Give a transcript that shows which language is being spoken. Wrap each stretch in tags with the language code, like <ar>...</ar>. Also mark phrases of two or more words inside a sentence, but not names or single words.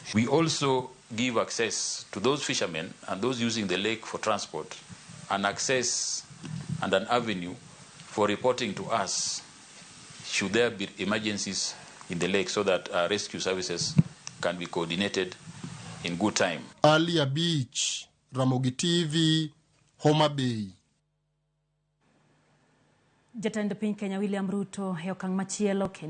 <en>We also give access to those fishermen and those using the lake for transport, an access and an avenue for reporting to us should there be emergencies in the lake, so that rescue services can be coordinated in good time. Ali Abich, Ramogi TV, Homa Bay.</en> <luo>Jatend piny Kenya William Ruto e okang' machielo kendo</luo>